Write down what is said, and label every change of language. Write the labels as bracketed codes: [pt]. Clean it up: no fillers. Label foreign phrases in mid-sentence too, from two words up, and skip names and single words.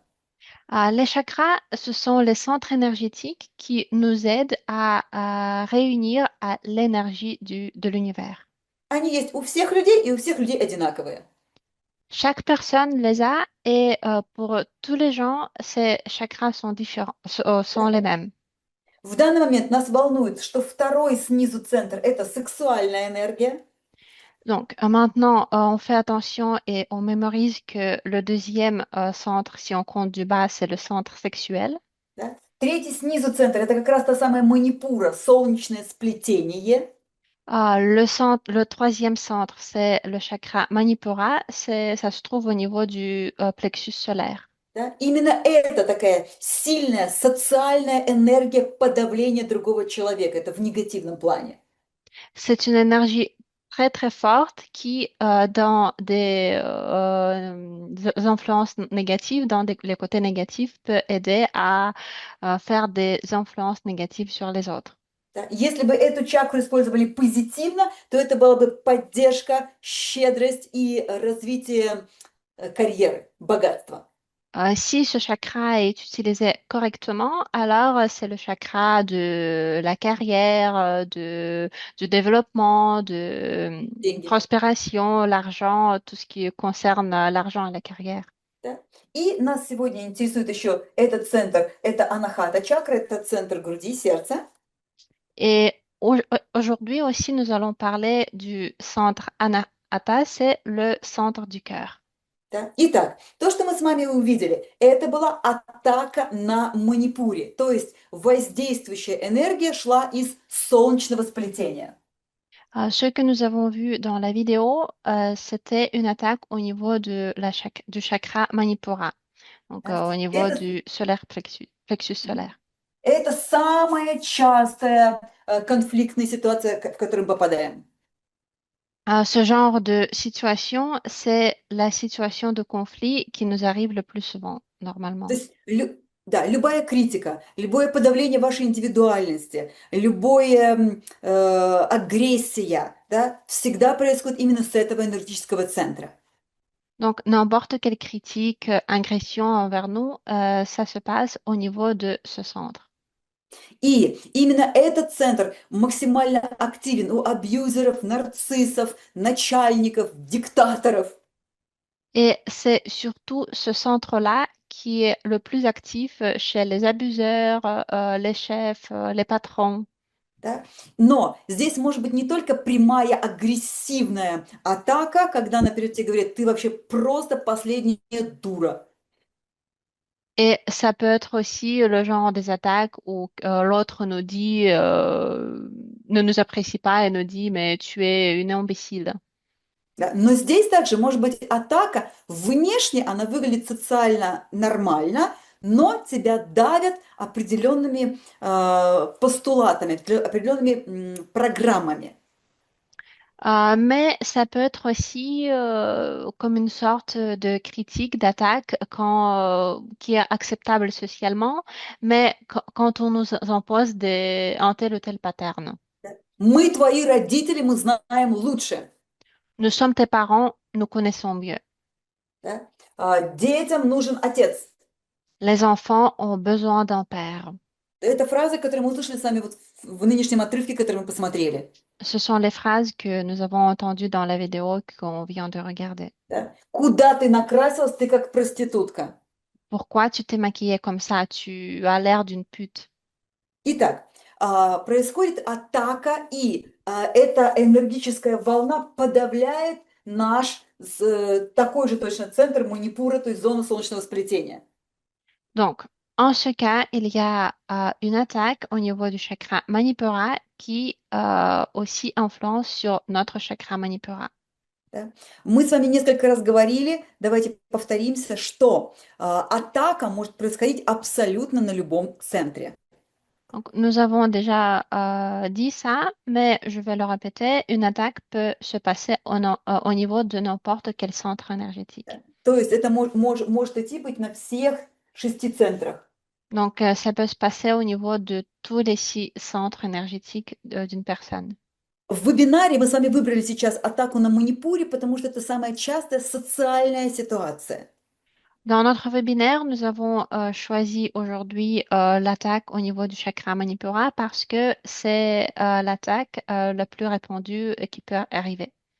[fr] Les chakras, ce sont les centres énergétiques qui nous aident à réunir à l'énergie de l'univers. [ru] Они есть у всех людей, и у всех людей одинаковые. [fr] Chaque personne les a et pour tous les gens, ces chakras sont différents, sont les mêmes. [ru] В данный момент нас волнует, что второй снизу центр– это сексуальная энергия. [fr] Donc maintenant, on fait attention et on mémorise que le deuxième centre, si on compte du bas, c'est le centre sexuel. [ru] Да? Третий снизу центр– это как раз та самая манипура, солнечное сплетение. [fr] Le troisième centre, c'est le chakra Manipura. Ça se trouve au niveau du plexus solaire. [ru] Да? Именно это такая сильная социальная энергия подавления другого человека. Это в негативном плане. [fr] C'est une énergie très très forte qui, dans des influences négatives, les côtés négatifs, peut aider à faire des influences négatives sur les autres. [ru] Да? Если бы эту чакру использовали позитивно, то это была бы поддержка, щедрость и развитие карьеры, богатства. [fr] Si ce chakra est utilisé correctement, alors c'est le chakra de la carrière, du développement, de [ru] Деньги. [fr] prospération, l'argent, tout ce qui concerne l'argent et la carrière. [ru] Да? И нас сегодня интересует еще этот центр. Это анахата чакра, это центр груди, сердца. [fr] Et aujourd'hui aussi, nous allons parler du centre Anahata, c'est le centre du cœur. [ru] Да? Итак, то, что мы с вами увидели, это была атака на манипуре, то есть воздействующая энергия шла из солнечного сплетения. [fr] Ce que nous avons vu dans la vidéo, c'était une attaque au niveau du chakra Manipura, donc [ru] Да? [fr] au niveau du solaire plexus solaire. [ru] Это самая частая конфликтная ситуация, в которую мы попадаем. [fr] Ce genre de situation, c'est la situation de conflit qui nous arrive le plus souvent, normalement. [ru] То есть, да, любая критика, любое подавление вашей индивидуальности, любая агрессия, да, всегда происходит именно с этого энергетического центра. [fr] Donc, n'importe quelle critique, agression envers nous, ça se passe au niveau de ce centre. [ru] И именно этот центр максимально активен у абьюзеров, нарциссов, начальников, диктаторов. [fr] Et c'est surtout ce centre-là qui est le plus actif chez les abuseurs, les chefs, les patrons. [ru] Да? Но здесь может быть не только прямая агрессивная атака, когда, например, тебе говорят, ты вообще просто последняя дура. [fr] Et ça peut être aussi le genre des attaques où l'autre nous dit, ne nous apprécie pas et nous dit, mais tu es une imbécile. [ru] Да? Но здесь также может быть атака, внешне она выглядит социально нормально, но тебя давят определенными постулатами, определенными программами. [fr] Mais ça peut être aussi comme une sorte de critique, d'attaque qui est acceptable socialement, mais quand on nous impose un tel ou tel pattern. [ru] Мы твои родители, мы знаем лучше. [fr] Nous sommes tes parents, nous connaissons mieux. [ru] Да? Детям нужен отец. [fr] Les enfants ont besoin d'un père. [ru] Это фраза, которую мы услышали с вами вот в нынешнем отрывке, который мы посмотрели. [fr] Ce sont les phrases que nous avons entendues dans la vidéo qu'on vient de regarder. [ru] Да? Куда ты накрасилась, ты как проститутка. [fr] Pourquoi tu t'es maquillée comme ça? Tu as l'air d'une pute. [ru] Итак, происходит атака, и эта энергическая волна подавляет наш такой же точно центр манипура, то есть зону солнечного сплетения. [fr] Donc, en ce cas, il y a une attaque au niveau du chakra Manipura qui aussi influence sur notre chakra Manipura. [ru] Да? Мы с вами несколько раз говорили, давайте повторимся, что атака может происходить абсолютно на любом центре. [fr] Donc, nous avons déjà dit ça, mais je vais le répéter, une attaque peut se passer au niveau de n'importe quel centre énergétique. [ru] То есть это может идти быть на всех 6 центрах. [fr] Donc, ça peut se passer au niveau de tous les 6 centres énergétiques d'une personne. [ru] В вебинаре мы с вами выбрали сейчас атаку на манипуре, потому что это самая частая социальная ситуация. [fr] Dans notre webinaire, nous avons choisi aujourd'hui l'attaque au niveau du chakra Manipura parce que c'est l'attaque la plus répandue qui peut arriver.